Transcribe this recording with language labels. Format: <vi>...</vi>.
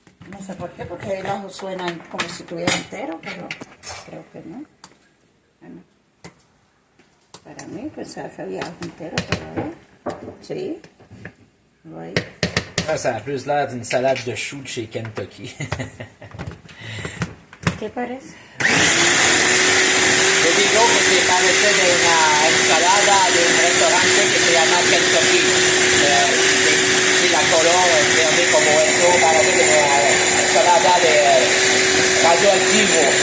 <es>No sé por qué, porque el ajo suena como si estuviera entero, pero creo que no. Bueno, para mí pensaba que había ajo entero, pero a ver. Sí, lo hay.</es> <fr>Ah, ça a plus l'air d'une salade de choux de chez Kentucky.</fr> <es>¿Qué parece? Yo digo que se parece de una ensalada de un restaurante que se llama Kentucky. Si la color es verde como esto, parece de una ensalada de radioactivo.</es>